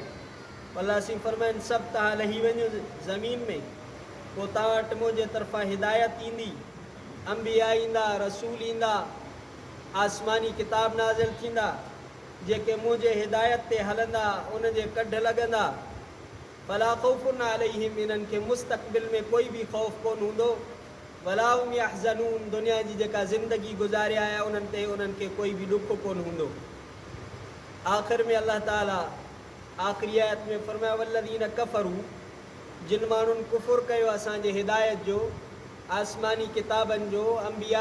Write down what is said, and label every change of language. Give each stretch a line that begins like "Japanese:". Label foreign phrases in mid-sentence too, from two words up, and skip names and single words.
Sindhi: अल्लाह साईं फरमाइनि सभु तव्हां लही वञो ज़मीन में, पोइ तव्हां वटि मुंहिंजे तरफ़ां हिदायत ईंदी, अंबिया ईंदा, रसूल ईंदा, आसमानी किताब नाज़िल थींदा, जेके मुंहिंजे हिदायत ते हलंदा, उनजे कढ लॻंदा।
Arabic: فلا خوف عليهم,
Sindhi: इन्हनि खे मुस्तक़बिल में कोई बि ख़ौफ़ कोन हूंदो।
Arabic: ولا هم يحزنون,
Sindhi: दुनिया जी जेका ज़िंदगी गुज़ारिया आहे उन्हनि ते उन्हनि खे कोई बि ॾुख कोन हूंदो। आख़िर में अल्लाह ताला आख़िरी आयत में फरमाया
Arabic: والذين كفروا,
Sindhi: जिन माण्हुनि कुफ़ुर कयो असांजे हिदायत जो, आसमानी किताबनि जो, अंबिया